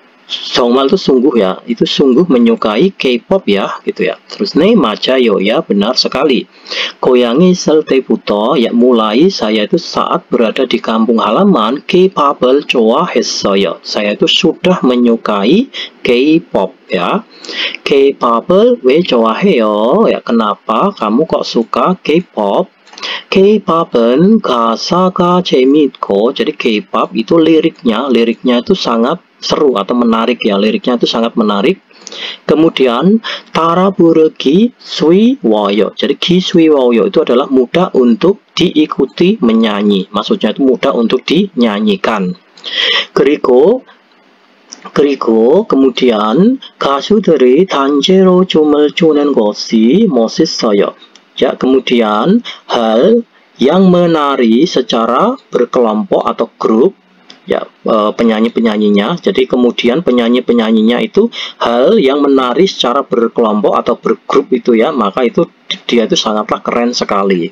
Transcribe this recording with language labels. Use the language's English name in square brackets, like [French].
[Indonesian] 정말 itu sungguh ya, itu sungguh menyukai K-pop ya, gitu ya. Terus 네 맞아요 ya, benar sekali. [Korean] 고향에 있을 때부터 [Indonesian] ya, mulai saya itu saat berada di kampung halaman [Korean] K-pop을 좋아했어요. [Indonesian] Saya itu sudah menyukai K-pop ya. [Korean] K-pop을 왜 좋아해요? [Indonesian] Ya, kenapa kamu kok suka K-pop? [Korean] K-pop은 가사가 재미있고, [Indonesian] jadi K-pop itu liriknya itu sangat seru atau menarik ya, liriknya itu sangat menarik. [Korean] Kemudian 따라 부르기 쉬워요. [Indonesian] Jadi 쉬워요 itu adalah mudah untuk diikuti menyanyi. Maksudnya itu mudah untuk dinyanyikan. [Korean] 그리고 kemudian 가수들이 단체로 춤을 추는 것이 멋있어요. [Indonesian] Ya, kemudian hal yang menari secara berkelompok atau grup ya, penyanyi-penyanyinya. Jadi kemudian penyanyi-penyanyinya itu hal yang menari secara berkelompok atau bergrup itu ya, maka itu dia itu sangatlah keren sekali.